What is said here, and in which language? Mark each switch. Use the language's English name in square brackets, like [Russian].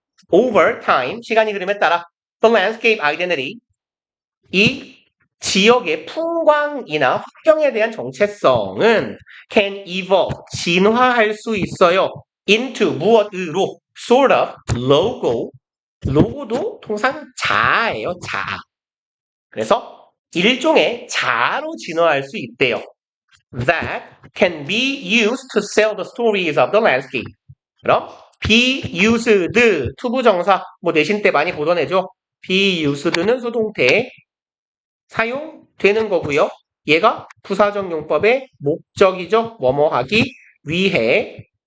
[English] Over time, [Korean] 시간이 흐름에 따라 [English] the landscape identity, [Korean] 이 지역의 풍광이나 환경에 대한 정체성은 [English] can evolve, [Korean] 진화할 수 있어요. into 무엇으로? [English] sort of, [Korean] logo, 로고도 통상 자아예요, 자아. 그래서 일종의 자아로 진화할 수 있대요. [English] That can be used to sell the stories of the landscape. [Korean] 그럼 [English] be used, [Korean] 투부정사, 뭐 내신 때 많이 보던 애죠. [English] be used [Korean] 는 수동태 사용되는 거고요. 얘가 부사적 용법의 목적이죠. 뭐뭐 하기 위해.